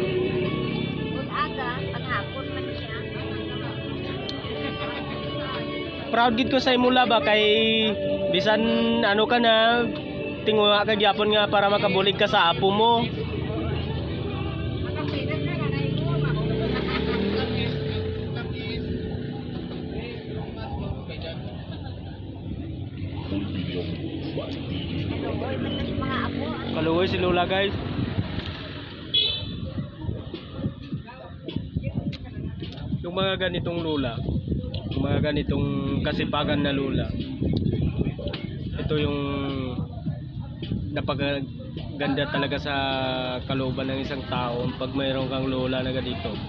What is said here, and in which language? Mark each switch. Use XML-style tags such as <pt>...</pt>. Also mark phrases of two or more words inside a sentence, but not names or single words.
<hil>Proud gid ko sa imo la ba kay bisan ano ka na tinguha ka gyapon nga para makabulig ka sa apo mo. Kaluoy si Lola guys.</hil> <tl>Yung mga ganitong Lola, yung mga ganitong kasipagan na Lola, ito yung napakaganda talaga sa kalooban ng isang tao pag mayroon kang Lola na ganito.</tl>